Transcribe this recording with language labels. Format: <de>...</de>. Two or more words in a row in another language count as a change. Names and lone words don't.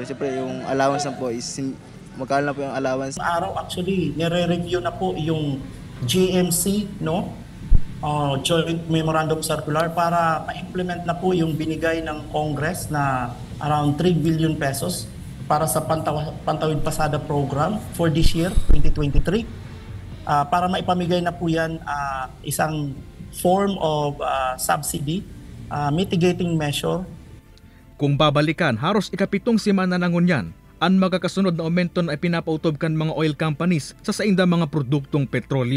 <tl>Siyempre yung allowance na po is magkano na po yung allowance. Araw actually, nire-review na po yung GMC, no? Joint Memorandum Circular para ma-implement na po yung binigay ng Congress na around 3 billion pesos para sa Pantawid Pasada program</tl> <en>for this year,</en> <tl>2023. Para maipamigay na po yan isang</tl> <en>form of subsidy, mitigating measure.</en> <bik>Kung babalikan, haros ikapitong semana na ngunyan, ang magkakasunod na aumento na ipinapautob kan mga oil companies sa sainda mga produktong petrolyo.</bik>